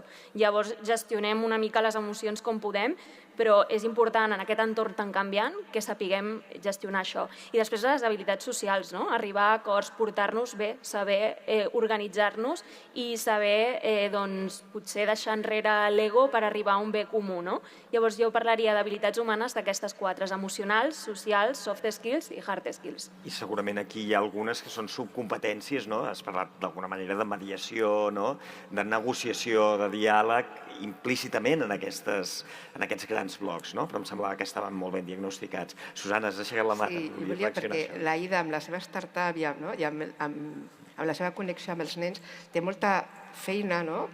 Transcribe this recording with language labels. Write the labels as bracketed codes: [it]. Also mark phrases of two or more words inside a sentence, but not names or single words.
[ca] Llavors gestionem una mica les emocions com podem, però és important en aquest entorn tan canviant que sapiguem gestionar això. I després les habilitats socials, arribar a acords, portar-nos bé, saber organitzar-nos i saber potser deixar enrere l'ego per arribar a un bé comú. Llavors jo parlaria d'habilitats humanes d'aquestes quatre, emocionals, socials, [en] soft skills i hard skills. [ca] I segurament aquí hi ha algunes que són subcompetències, has parlat d'alguna manera de mediació, de negociació, de diàleg, implícitament en aquests grans blocs, però em semblava que estaven molt ben diagnosticats. Susana, has aixecat la mà. Sí, i volia perquè l'Aida amb la seva startup i amb amb la seva connexió amb els nens, té molta feina, no?